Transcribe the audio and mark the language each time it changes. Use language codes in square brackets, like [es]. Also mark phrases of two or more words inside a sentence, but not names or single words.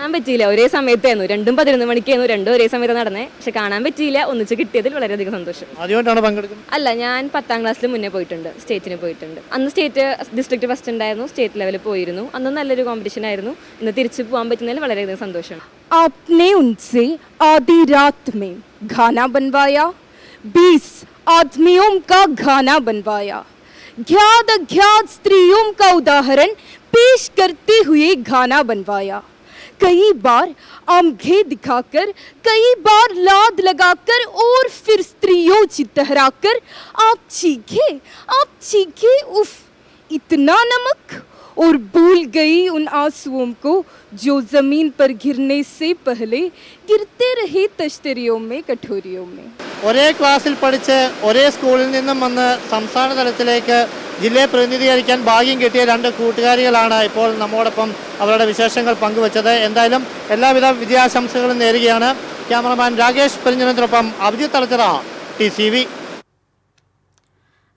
[ml] കാണാൻ പറ്റിയില്ല. ഒരേ സമയത്തായിരുന്നു. 2ഉം 11 മണിക്കായിരുന്നു. 2 ഒരേ സമയത്ത് നടന്നേ. പക്ഷെ കാണാൻ പറ്റിയില്ല. ഒന്നിച്ച് കിട്ടിയതിൽ വളരെയധികം സന്തോഷം. ആദ്യമായിട്ടാണ് പങ്കെടുക്കുന്നത്? അല്ല, ഞാൻ 10ാം ക്ലാസ്സിൽ മുന്നേ പോയിട്ടുണ്ട്. സ്റ്റേറ്റിന് പോയിട്ടുണ്ട്. അന്ന് [en] State District First [ml] ഉണ്ടായിരുന്നു. സ്റ്റേറ്റ് ലെവലിൽ പോയിരുന്നു. അന്ന് നല്ലൊരു കോമ്പറ്റീഷൻ ആയിരുന്നു. ഇന്ന് തിരിച്ചു പോകാൻ പറ്റുന്നതിൽ വളരെയധികം സന്തോഷം. [hi] आपने उनसे आधी रात में गाना बनवाया, 20 आदमियों का गाना बनवाया, ज्ञात अज्ञात स्त्रियों का उदाहरण पेश करते हुए गाना बनवाया. कई बार आंखें दिखाकर, कई बार लाद लगाकर और फिर स्त्रियों चित्तहराकर आप चीखे उफ इतना नमक, और भूल गई उन आंसुओं को जो जमीन पर गिरने से पहले गिरते रहे तश्तरियों में, कठोरियों में. [ml] ഒരേ ക്ലാസ്സിൽ പഠിച്ച് ഒരേ സ്കൂളിൽ നിന്നും വന്ന് സംസ്ഥാന തലത്തിലേക്ക് ജില്ലയെ പ്രതിനിധീകരിക്കാൻ ഭാഗ്യം കിട്ടിയ 2 കൂട്ടുകാരികളാണ് ഇപ്പോൾ നമ്മോടൊപ്പം അവരുടെ വിശേഷങ്ങൾ പങ്കുവച്ചത്. എന്തായാലും എല്ലാവിധ വിജയാശംസകളും നേരുകയാണ്. ക്യാമറമാൻ രാകേഷ് പെരിഞ്ഞനത്തിനൊപ്പം അഭിജിത്ത് തലച്ചിറ, TCV.